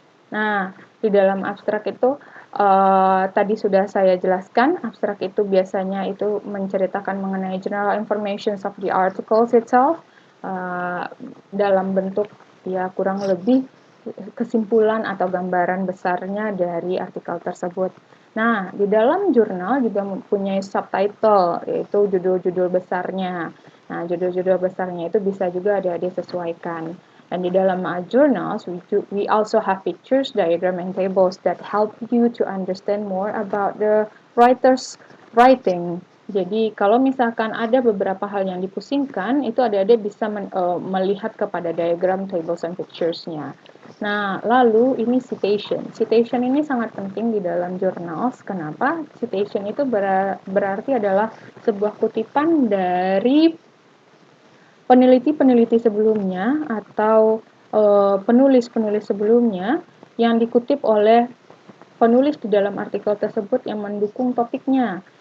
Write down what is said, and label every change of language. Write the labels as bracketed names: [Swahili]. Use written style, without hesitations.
[Indonesian] Nah, di dalam abstrak itu tadi sudah saya jelaskan, abstrak itu biasanya itu menceritakan mengenai [English] general information of the articles itself [Indonesian] dalam bentuk ya kurang lebih kesimpulan atau gambaran besarnya dari artikel tersebut. Nah, di dalam jurnal juga mempunyai subtitle, yaitu judul-judul besarnya. Nah, judul-judul besarnya itu bisa juga adik-adik sesuaikan. [English] And [Indonesian] di dalam [English] journals, we also have pictures, diagram, and tables that help you to understand more about the writer's writing. [Indonesian] Jadi kalau misalkan ada beberapa hal yang dipusingkan, itu adik-adik bisa melihat kepada diagram, [English] tables, and pictures- [Indonesian] nya. Nah, lalu ini citation. Citation ini sangat penting di dalam journals. Kenapa? Citation itu berarti adalah sebuah kutipan dari peneliti-peneliti sebelumnya atau penulis-penulis sebelumnya yang dikutip oleh penulis di dalam artikel tersebut yang mendukung topiknya.